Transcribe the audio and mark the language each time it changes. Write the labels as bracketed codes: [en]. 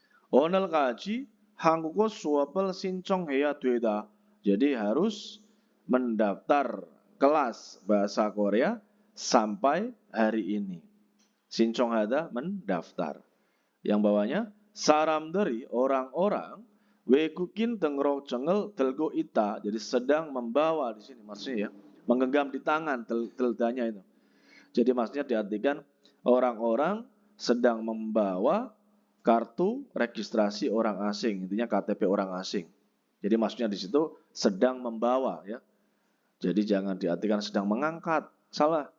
[ko] 오늘까지 한국어 수업을 신청해야 되다. [id] Jadi harus mendaftar kelas bahasa Korea sampai hari ini. [ko] 신청하다 mendaftar. [id] Yang bawahnya [ko] 사람들이 orang-orang 외국인 등록증을 들고 있다. [id] Jadi sedang membawa di sini maksudnya ya. Menggenggam di tangan teldanya itu. Jadi maksudnya diartikan orang-orang sedang membawa kartu registrasi orang asing, intinya KTP orang asing. Jadi maksudnya di situ sedang membawa ya. Jadi jangan diartikan sedang mengangkat, salah.